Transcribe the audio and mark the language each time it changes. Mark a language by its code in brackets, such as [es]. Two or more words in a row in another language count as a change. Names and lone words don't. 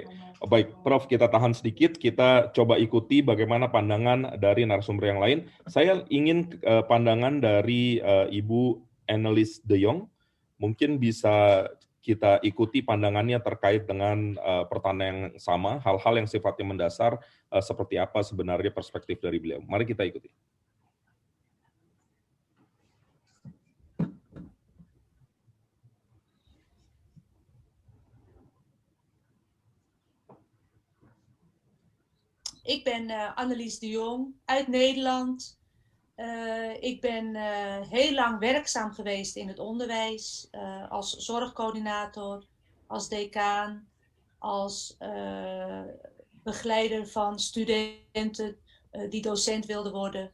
[id] Baik, Prof, kita tahan sedikit. Kita coba ikuti bagaimana pandangan dari narasumber yang lain. Saya ingin pandangan dari Ibu Annelies de Jong. Mungkin bisa kita ikuti pandangannya terkait dengan pertanyaan yang sama, hal-hal yang sifatnya mendasar, seperti apa sebenarnya perspektif dari beliau. Mari kita ikuti. [nl] Ik ben Annelies de Jong uit Nederland. Ik ben heel lang werkzaam geweest in het onderwijs als zorgcoördinator, als decaan, als begeleider van studenten die docent wilden worden.